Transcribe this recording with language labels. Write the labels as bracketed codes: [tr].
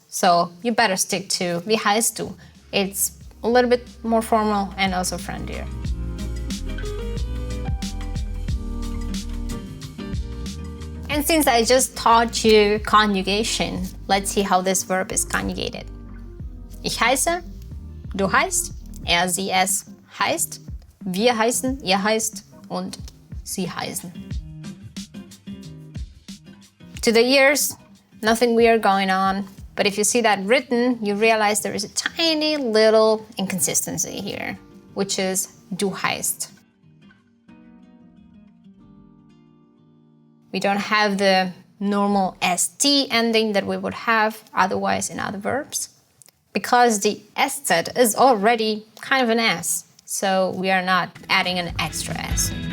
[en] So you better stick to [de] wie heißt du? [en] It's a little bit more formal and also friendlier. And since I just taught you conjugation, let's see how this verb is conjugated. [de] Ich heiße, du heißt, er, sie, es heißt, wir heißen, ihr heißt und sie heißen. [en] To the ears, nothing weird going on, but if you see that written, you realize there is a tiny little inconsistency here, which is du heißt. We don't have the normal st ending that we would have otherwise in other verbs, because the Eszett is already kind of an S, so we are not adding an extra S.